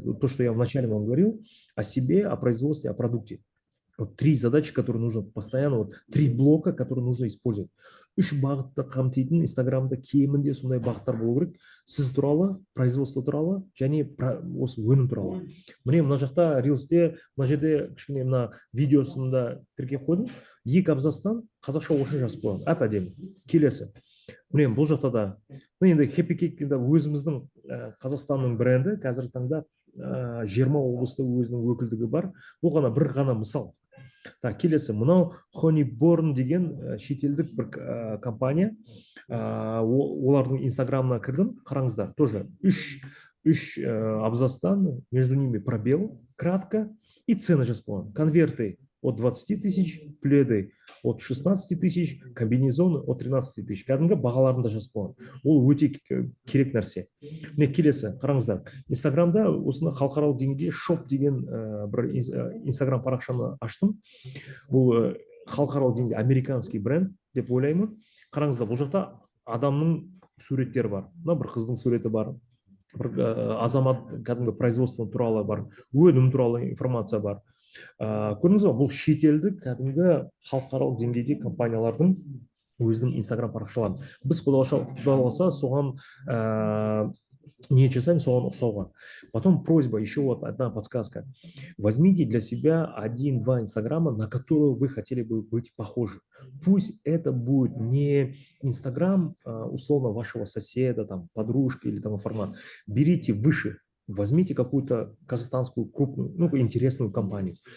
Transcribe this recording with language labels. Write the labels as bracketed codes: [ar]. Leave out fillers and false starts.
[ru] То, что я вначале вам говорил, о себе, о производстве, о продукте. Вот 3 задачи, которые нужно постоянно, 3 блока, которые нужно использовать. [kk] Үш бағытты қамтитын Инстаграмда кемінде сондай бағыттар болу керек. Сіз туралы, производство туралы, және осы өнім туралы. Міне мына жақта рилсте, мына жерде кішкене мына видеосында тіркеп қойдым. 2 абзацтан қазақша орысша жазып қойған. Әп-әдемі. Келесі. Міне бұл жақта да. Енді Happy Cake өзіміздің Қазақстанның бренді, қазіргі таңда 20 облыста өзінің өкілдігі бар. Бұл бір ғана мысал. Так, келесі, мынау Honeyborn деген шетелдік бір компания. Олардың инстаграмына кірдім, қараңыздар. [ru] Тоже 3 абзацтан, между ними пробел, кратко, и цены [kk] жазып қойған. [ru] Конверты от 20 тысяч, пледы от 16 тысяч, комбинезоны от 13 тысяч. [kk] Кәдімгі бағаларында жазып қойған. Ол өте керек нәрсе. Міне келесі, қараңыздар. Инстаграмда осыны халықаралық деңгейде шоп деген бір инстаграм парақшаны аштым. Бұл халықаралық деңгейде [ru] американский бренд [kk] деп ойлаймын. Қараңыздар, бұл жақта адамның суреттері бар. Мына бір қыздың суреті бар. Бір азамат кәдімгі производство туралы бар. Өнім туралы информация бар. Көрдіңіз ба, бұл шетелдік кәдімгі халықаралық деңгейде компаниялардың өзінің инстаграм парақшаларын. Біз құдай қаласа соған не жасаем, соған ұқсауға. [ru] Потом просьба, еще одна подсказка. Возьмите для себя 1-2 инстаграма, на которые вы хотели бы быть похожи. Пусть это будет не инстаграм, условно, вашего соседа, там, подружки или там формат. Берите выше. Возьмите какую-то казахстанскую крупную, интересную компанию.